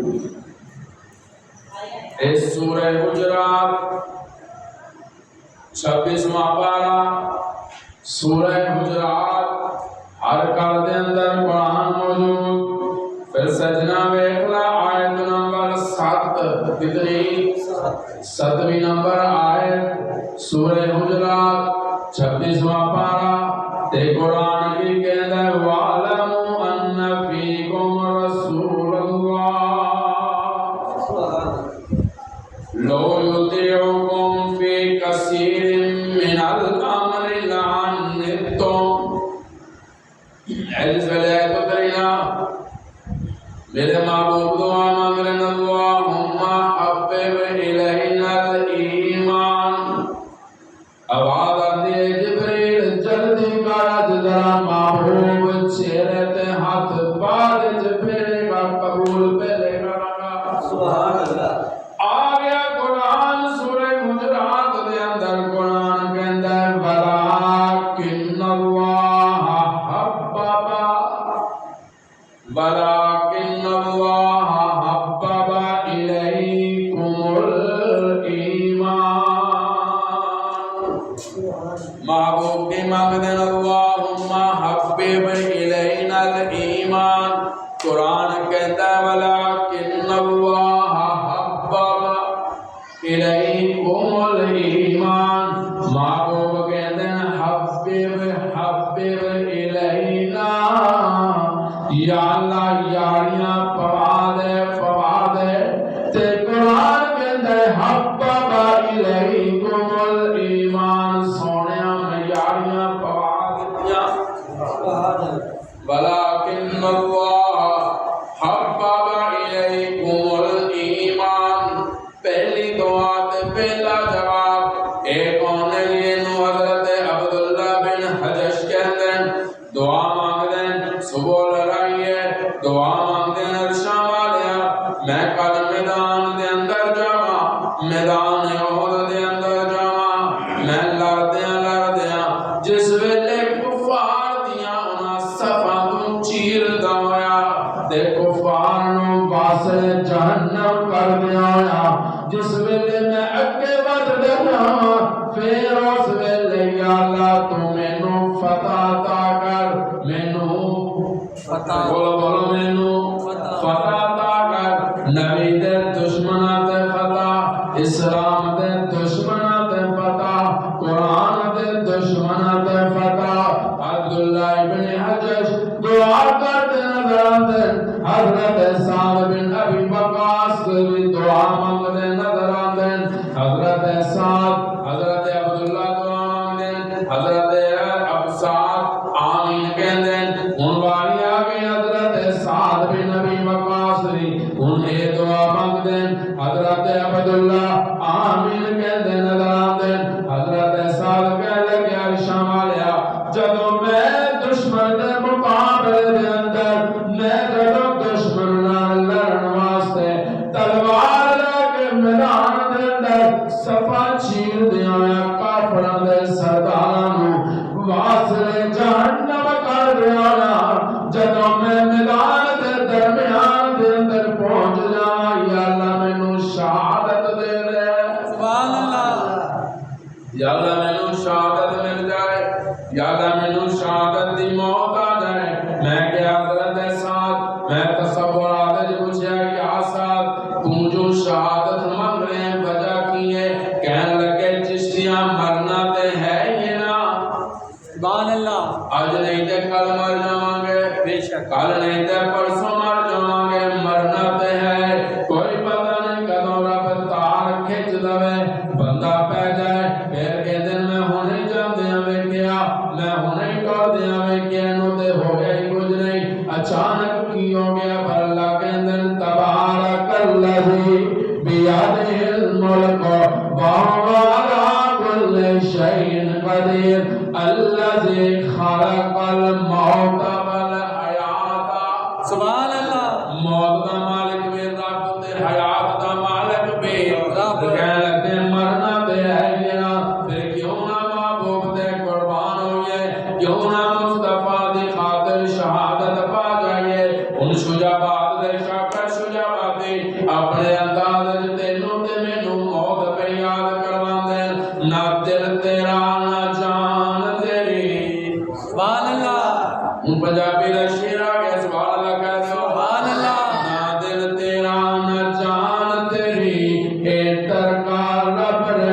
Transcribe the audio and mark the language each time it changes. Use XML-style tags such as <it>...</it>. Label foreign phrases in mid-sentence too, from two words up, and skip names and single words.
<pa>اس سورہ حجرات 26واں پارہ سورہ حجرات ہر گھر دے اندر قرآن موجود۔ پھر سجنا ویکھلا آیت نمبر 7 کتنی؟ 7ویں نمبر آیت سورہ حجرات 26واں پارہ تے قرآن کی کہندا ہے</pa> <ar>وَاعْلَمُوا أَنَّ فِيكُمْ رَسُولَ اللَّهِ لَوْ يُطِيعُكُمْ فِي كَثِيرٍ مِّنَ الْأَمْرِ لَعَنِتُّمْ۔</ar> <ur>میرے محبوب دعا مانگ رہے ہیں</ur> <ar>اللہم حبب الینا الایمان۔</ar> <pa>آواز آتی ہے جبریل جلدی کر ذرا محبوب چہرے تے ہاتھ بعد پھیرے گا قبول پہلے کرا۔ سبحان اللہ۔ آ گیا قرآن سورہ حجرات دے اندر قرآن کہندا ہے</pa> <ar>وَلَٰكِنَّ اللَّهَ حَبَّبَ وَلَٰكِنَّ اللَّهَ حَبَّبَ إِلَيْكُمُ الْإِيمَانَ۔</ar> <pa>محبوب کی مانگ دیں</pa> <ar>اللہم حبب الینا الایمان۔</ar> <ur>قرآن کہتا ہے</ur> <ar>وَلَٰكِنَّ اللَّهَ حَبَّبَ إِلَيْكُمُ الْإِيمَانَ۔ حبب الینا</ar> <pa>یا اللہ یاریاں پوا دے تے قرآن کہندے</pa> <ar>حبب الیکم الایمان</ar> <pa>سونیا میں یاریاں پوا دتیاں</pa> <ar>ولکن اللہ حبب الیکم الایمان</ar> <pa>پہلی دعا تے پہلا جواب اے کون ہے یہ نو حضرت عبداللہ بن حجش کہندے دعا مانگ دیں صبح لڑائیے دعا مانگ دیں عرشاں والیا میں کل میدان دے اندر جاواں میدان احد دے اندر جاواں میں لڑدیاں جس ویلے کفار دیاں انہاں صفاں تو چیردا ہویا تے کفار نو واسطے جہنم کر دیا ہویا جس ویلے میں اگے ود دیا پھر اس ویلے یا اللہ تو مینوں فتح عطا کر مینوں فتح بولو مینوں فتح عطا کر نبی دے دشمناں تے فتح اسلام دے دشمناں تے فتح قرآن دے دشمناں تے فتح عبداللہ ابن حجش</pa> <ur>دعا کرتے نظر آتے</ur> <pa>حضرت سعد بن ابی وقاص بھی</pa> <ur>دعا مانگتے نظر آتے</ur> <pa>حضرت سعد حضرت عبداللہ دعا مانگتے حضرت سعد آمین کہندے ان باری آگے حضرت سعد بن ابی وقاص انہیں دعا مانگتے حضرت عبداللہ آمین کہندے نظر آتے حضرت سعد کہہ لگے عرشاں والیا جدوں میں دشمن دے مقابلے دے اندر میں جدوں دشمن نال لڑن واسطے تلوار لے کے میدان دے اندر صفا چیر دیاں کافراں دے سرداراں نو واسطے جہنم کر دیاں جدوں میں میدان دے درمیان دے اندر پہنچ جاواں یا اللہ مینوں شہادت دے دے سبحان اللہ یا اللہ مینوں شہادت مل جائے یا اللہ مینوں شہادت دی موت آ جائے میں کہ حضرت سعد میں تصورات وچ پوچھیا یا سعد تو جو شہادت مانگ رہے ہیں وجہ کی ہے کہنے لگے چشتیاں مرنا تے ہے یہ نا سبحان اللہ آج نہیں تے کل مر جاواں گے بے شک کل نہیں تے پرسوں مر جاواں گے مرنا تے ہے کوئی پتہ نہیں کدوں رب تار کھچ لوے بندہ پہ جائے پھر کہ دن میں ہونے جاندیاں ویکھیا میں ہونے کر دیاں ویکھیا نو تے ہو گیا ہی کچھ نہیں اچانک کی ہو گیا پر اللہ کہندے</pa> <ar>تبارک الذی بیدہ الملک وہو علی کل شیء قدیر الذی خلق الموت والحیات</ar> <pa>سبحان اللہ موت دا مالک بھی رب تے حیات دا مالک بھی رب کہنے لگے مرنا تے ہے یہ نا پھر کیوں نہ محبوب تے قربان ہوئے کیوں نہ مصطفیٰ دی خاطر شہادت پا جائیے ان شجاعت دے شاکر شجاعتی اپنے انداز تینوں تے مینوں موت پہ یاد کروان دے نہ دل تیرا نہ جان تیری سبحان اللہ ان پنجابی دا شعر آ گیا سبحان اللہ کہہ دو سبحان اللہ نہ دل تیرا نہ جان تیری اے ترکار رب</pa>